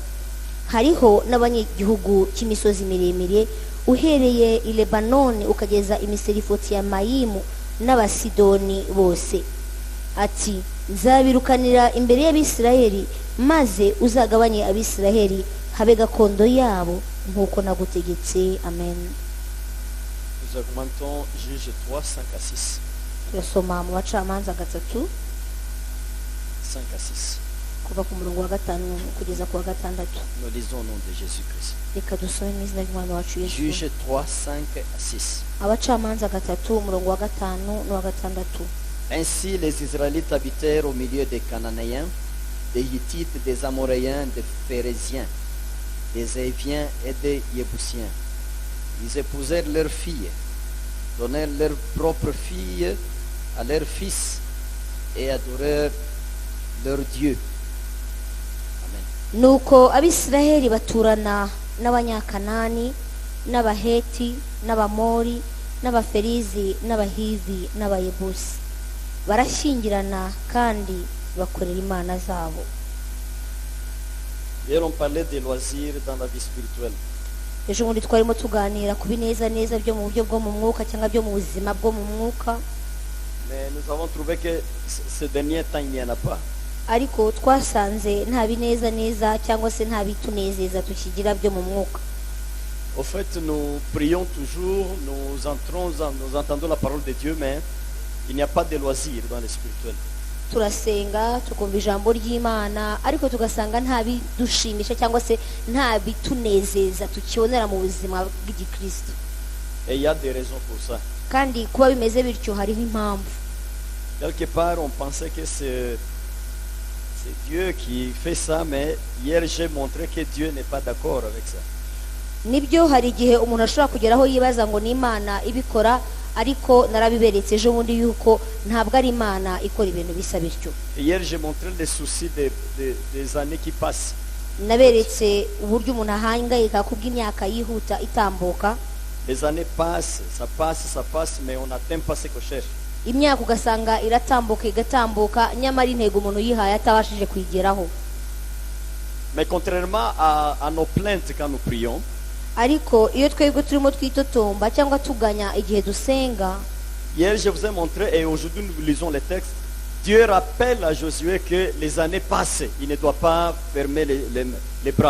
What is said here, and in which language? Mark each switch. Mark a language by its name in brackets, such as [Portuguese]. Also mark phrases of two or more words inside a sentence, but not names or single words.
[Kinyarwanda] Hariho n'abanyagihugu cy'imisozi miremire, uhereye i Lebanoni ukageza imiserifoti ya Mayimu n'Abasidoni bose. Ati, nzabirukanira imbere y'Abisiraheli, maze uzagabanye Abisiraheli habe gakondo yabo nk'uko nagutegetse. Amen. [French] Nous augmentons Juge 3, 5 à 6. [Kinyarwanda] Turasoma mu bacamanza 3 [French] 5 à 6. [Kinyarwanda] kuva ku murongo wa 5 kugeza ku wa 6. [French] Nous lisons au nom de Jésus-Christ. [Kinyarwanda] Reka dusome mu izina ry'Umwami wacu Yesu. [French] Juge 3, 5 à 6. [Kinyarwanda] Abacamanza 3 umurongo wa 5 n'uwa 6. [French] Ainsi les Israélites habitèrent au milieu des Cananéens, des Hittites, des Amoréens, des Phéréziens, des Éviens et des Yébousiens. Ils épousèrent leurs filles, donnèrent leurs propres filles à leurs fils et adorèrent leur Dieu. Amen. [Kinyarwanda] Nuko Abisiraheli baturana n'Abanyakanani n'abaheti n'abamori n'abaferizi n'abahivi n'abayebusi barashyingirana kandi bakorera imana zabo. [French] Hier on parlait des loisirs dans la vie spirituelle. [Kinyarwanda] ejo bundi twarimo tuganira ku binezaneza byo mu buryo bwo mu mwuka cyangwa byo mu buzima bwo mu mwuka, [French] Mais nous avons trouvé que ce dernier temps il n'y en a pas. [Kinyarwanda] ariko twasanze nta binezaneza cyangwa se nta bitunezeza tukigira byo mu mwuka. [French] Au fait, nous prions toujours, nous entendons la parole de Dieu, mais il n'y a pas de loisirs dans le spirituel. [Kinyarwanda] Turasenga tukumva ijambo ry'Imana ariko tugasanga nta bidushimisha cyangwa se nta bitunezeza tukibonera mu buzima bw'igikristo. [French] Et il y a des raisons pour ça. [Kinyarwanda] Kandi kuba bimeze bityo hariho impamvu. [French] Quelque part, on pensait que c'est Dieu qui fait ça, mais hier j'ai montré que Dieu n'est pas d'accord avec ça. [Kinyarwanda] Nibyo hari igihe umuntu ashobora kugeraho yibaza ngo ni Imana ibikora, ariko narabiberetse ejo bundi yuko ntabwo ari Imana ikora ibintu bisa bityo. [French] Et hier j'ai montré les soucis des années qui passent. [Kinyarwanda] Naberetse uburyo umuntu ahangayika kubw'imyaka yihuta itambuka. [French] Les années passent, ça passe, mais on n'atteint pas ce qu'on cherche. [Kinyarwanda] Imyaka ugasanga iratambuka igatambuka, nyamara intego umuntu yihaye atabashije kuyigeraho. [French] Mais contrairement à nos plaintes quand nous prions, [Kinyarwanda] ariko iyo twebwe turimo twitotomba cyangwa tuganya igihe dusenga, [French] hier je vous ai montré et aujourd'hui nous lisons les textes, Dieu rappelle à Josué que les années passent, il ne doit pas fermer les bras.